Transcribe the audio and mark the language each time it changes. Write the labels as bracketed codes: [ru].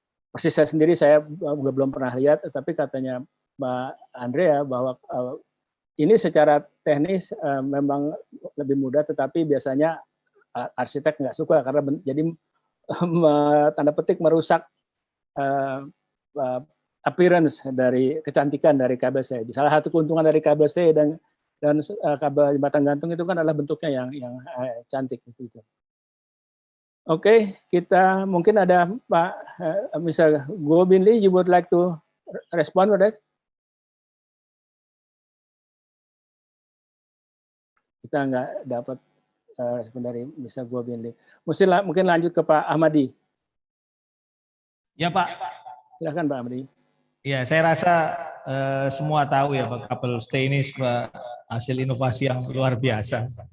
[id] Persis saya sendiri saya belum pernah lihat, tapi katanya Mbak Andrea bahwa ini secara teknis memang lebih mudah, tetapi biasanya arsitek nggak suka karena jadi tanda petik merusak appearance dari kecantikan dari kabel C. Salah satu keuntungan dari kabel C dan kabel jembatan gantung itu kan adalah bentuknya yang cantik gitu. Oke, kita mungkin ada Pak Mr. [en] Go Bin Lee, you would like to respond to that? [id] Kita nggak dapat respon dari Mr. Go Bin Lee. Mungkin lanjut ke Pak Ahmadi. Ya Pak. Silakan Pak Ahmadi. Ya, saya rasa semua tahu ya Pak, kabel stay ini sebuah hasil inovasi yang luar biasa.